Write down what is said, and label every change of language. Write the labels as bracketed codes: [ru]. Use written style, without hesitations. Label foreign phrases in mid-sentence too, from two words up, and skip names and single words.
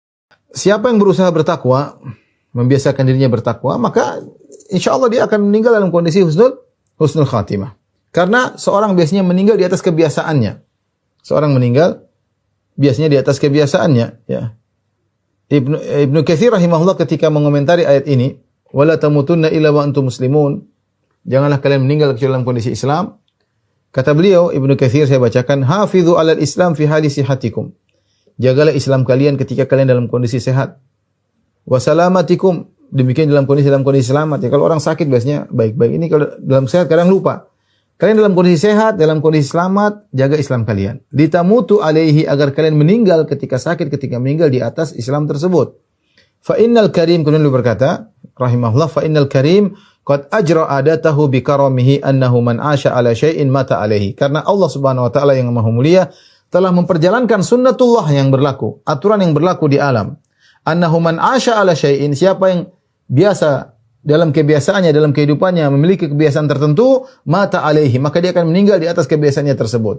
[id] siapa yang berusaha bertakwa, membiasakan dirinya bertakwa, maka [ar] إن شاء الله [id] dia akan meninggal dalam kondisi [ar] حسن الخاتمة. [id] Karena seorang biasanya meninggal di atas kebiasaannya. Seorang meninggal biasanya di atas kebiasaannya. Ya. Ibnu Katsir rahimahullah ketika mengomentari ayat ini, [ar] ولا تموتن إلا وأنتم مسلمون. [id] Janganlah kalian meninggal kecuali dalam kondisi Islam. Kata beliau, Ibnu Katsir, saya bacakan, [ar] حافظوا على الإسلام في حال صحتكم. [id] Jagalah Islam kalian ketika kalian dalam kondisi sehat. [ar] وسلامتكم, [id] demikian dalam kondisi selamat. Ya, kalau orang sakit biasanya baik-baik. Ini kalau dalam sehat kadang lupa. Kalian dalam kondisi sehat, dalam kondisi selamat, jaga Islam kalian. [ar] لتموتوا عليه, [id] agar kalian meninggal ketika sakit, ketika meninggal di atas Islam tersebut. [ar] فإن الكريم, [id] kemudian beliau berkata, [ar] رحمه الله، فإن الكريم قد أجرى عادته بكرمه أنه من عاش على شيء مات عليه. [id] Karena Allah [ar] سبحانه وتعالى [id] yang Maha Mulia telah memperjalankan sunnatullah yang berlaku, aturan yang berlaku di alam. [ar] أنه من عاش على شيء, [id] siapa yang biasa dalam kebiasaannya, dalam kehidupannya memiliki kebiasaan tertentu, [ar] مات عليه, [id] maka dia akan meninggal di atas kebiasaannya tersebut.